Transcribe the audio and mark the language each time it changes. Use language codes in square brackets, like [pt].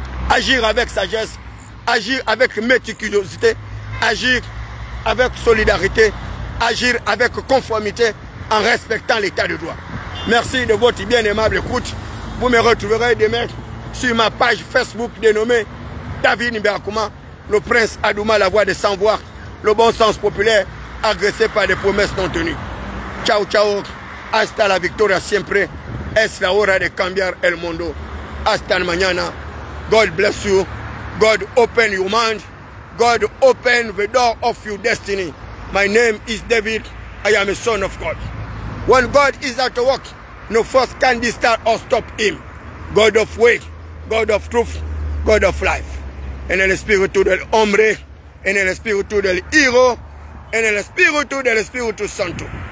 [fr] Agir avec sagesse, agir avec méticulosité, agir avec solidarité, agir avec conformité en respectant l'état de droit. Merci de votre bien aimable écoute. Vous me retrouverez demain sur ma page Facebook dénommée David Niberakouma, le prince Adouma, la voix des sans-voix, le bon sens populaire agressé par des promesses non tenues. [it] Ciao, ciao. [es] Hasta la victoria siempre. Es la hora de cambiar el mundo. Hasta mañana. [en] God bless you. God open your mind. God open the door of your destiny. My name is David. I am a son of God. When God is at work, no force can disturb or stop him. God of way, God of truth, God of life. [es] En el espíritu del hombre, en el espíritu del Hijo, en el espíritu del Espíritu Santo.